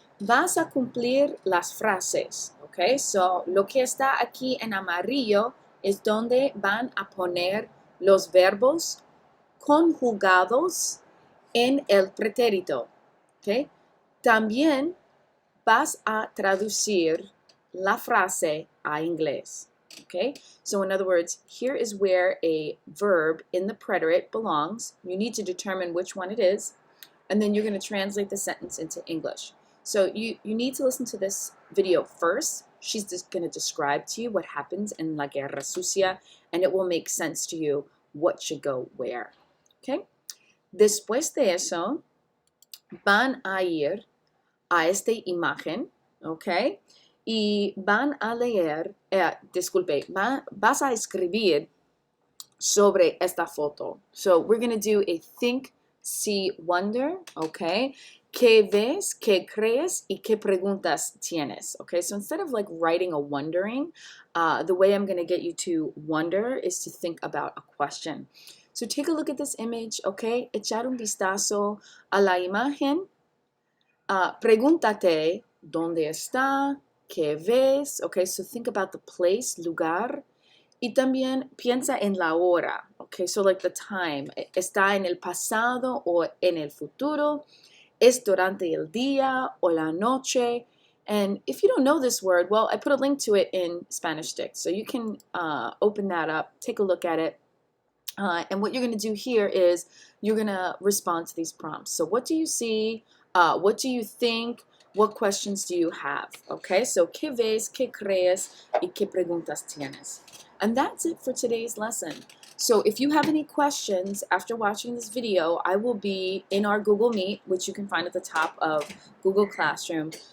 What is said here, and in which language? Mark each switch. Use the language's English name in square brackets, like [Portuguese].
[Spanish] Vas a cumplir las frases, ¿ok? So, lo que está aquí en amarillo es donde van a poner los verbos conjugados en el pretérito, ¿ok? También vas a traducir la frase a inglés. [English] Okay, so in other words, here is where a verb in the preterite belongs. You need to determine which one it is, and then you're going to translate the sentence into English. So you need to listen to this video first. She's just going to describe to you what happens in La Guerra Sucia, and it will make sense to you what should go where. Okay? [Spanish] Después de eso, van a ir a esta imagen, okay? Y van a leer, vas a escribir sobre esta foto. [English] So we're going to do a think, see, wonder, okay? [Spanish] ¿Qué ves, qué crees, y qué preguntas tienes? [English] Okay, so instead of like writing a wondering, the way I'm going to get you to wonder is to think about a question. So take a look at this image, okay? [Spanish] Echar un vistazo a la imagen. Pregúntate, ¿dónde está? ¿Qué ves? [English] Okay, so think about the place, lugar. [Spanish] Y también piensa en la hora. [English] Okay, so like the time. [Spanish] ¿Está en el pasado o en el futuro? ¿Es durante el día o la noche? [English] And if you don't know this word, well, I put a link to it in Spanish Dict. So you can open that up, take a look at it. And what you're going to do here is you're going to respond to these prompts. So what do you see? What do you think? What questions do you have? Okay, so [Spanish] ¿qué ves, qué crees, y qué preguntas tienes? [English] And that's it for today's lesson. So if you have any questions after watching this video, I will be in our Google Meet, which you can find at the top of Google Classroom.